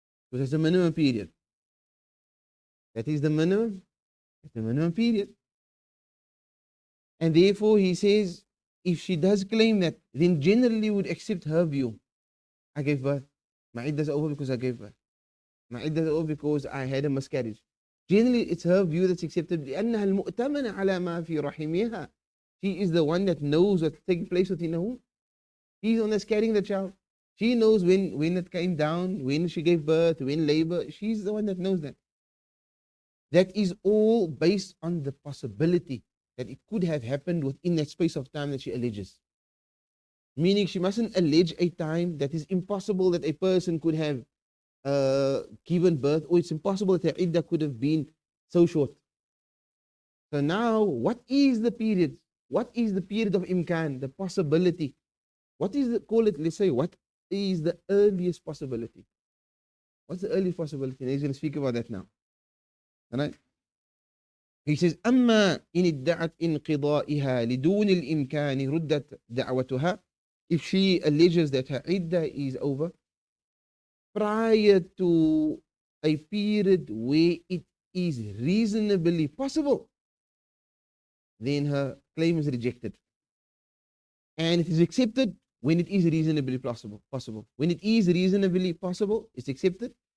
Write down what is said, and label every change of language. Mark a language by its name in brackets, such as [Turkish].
[English] Because that's the minimum period. That is the minimum period. And therefore he says, if she does claim that, then generally would accept her view. I gave birth. My iddah is over because I gave birth. My iddah is over because I had a miscarriage. Generally, it's her view that's accepted. [Arabic] لأنها المؤتمنة على ما في رحمها. [English] She is the one that knows what's taking place within her womb. She's the one that's carrying the child. She knows when it came down, when she gave birth, when labor. She's the one that knows that. That is all based on the possibility that it could have happened within that space of time that she alleges. Meaning she mustn't allege a time that is impossible that a person could have given birth, or it's impossible that her iddah could have been so short. So now, what is the period? What is the period of imkan, the possibility? What is let's say, what is the earliest possibility? What's the earliest possibility? And he's going to speak about that now. Alright? He says, [Arabic] أما إن ادعت انقضائها لدون الإمكان ردت دعوتها. [English] If she alleges that her iddah is over prior to a period where it is reasonably possible, then her claim is rejected. And it is accepted when it is reasonably possible. When it is reasonably possible, it's accepted.